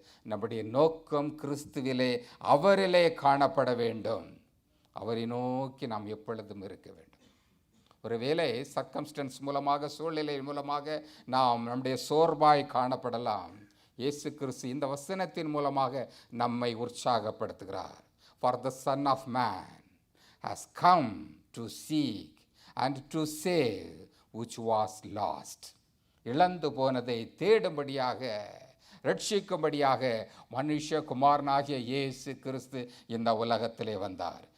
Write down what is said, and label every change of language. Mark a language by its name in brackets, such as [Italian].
[Tamil] நம்முடைய நோக்கம் கிறிஸ்துவிலே, அவரிலே காணப்பட வேண்டும். அவரை நோக்கி நாம் எப்பொழுதும் இருக்க வேண்டும். ஒருவேளை சர்க்கம்ஸ்டன்ஸ் மூலமாக, சூழ்நிலை மூலமாக நாம் நம்முடைய சோர்வாய் காணப்படலாம். இயேசு கிறிஸ்து இந்த வசனத்தின் மூலமாக நம்மை உற்சாகப்படுத்துகிறார். [English] For the Son of Man has come to seek and to save which was lost. [Tamil] இழந்து போனதை தேடும்படியாக, ரட்சிக்கும்படியாக மனுஷகுமாரனாகிய இயேசு கிறிஸ்து இந்த உலகத்திலே வந்தார்.